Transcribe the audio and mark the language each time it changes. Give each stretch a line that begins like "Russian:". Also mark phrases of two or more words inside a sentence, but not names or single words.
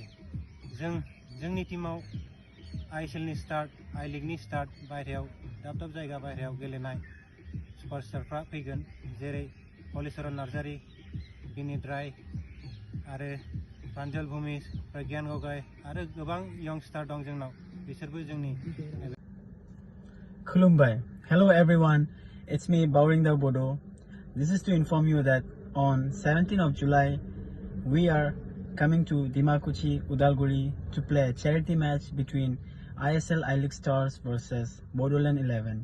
Bodo: जोंनि टीमाव ISL नि स्टार्ट, I लीगनि स्टार्ट, बायहेरायाव दाब दाब जायगा बायहेरायाव गेलेनाय सुपारस्टारफ्रा फैगोन, जेरै हलिचरन नार्जारी, बिनीत राय आरो प्रान्जल भूमिज, प्रज्ञान गगৈ आरो गोबां यंगस्टार दं जोंनाव, बिसोरबो जोंनि। Khulumbai.
English: Hello everyone, it's me Bodoland Bodo. This is to inform you that on 17th of July we are coming to Dimakuchi, Udalguri to play a charity match between ISL I-League Stars versus Bodoland 11.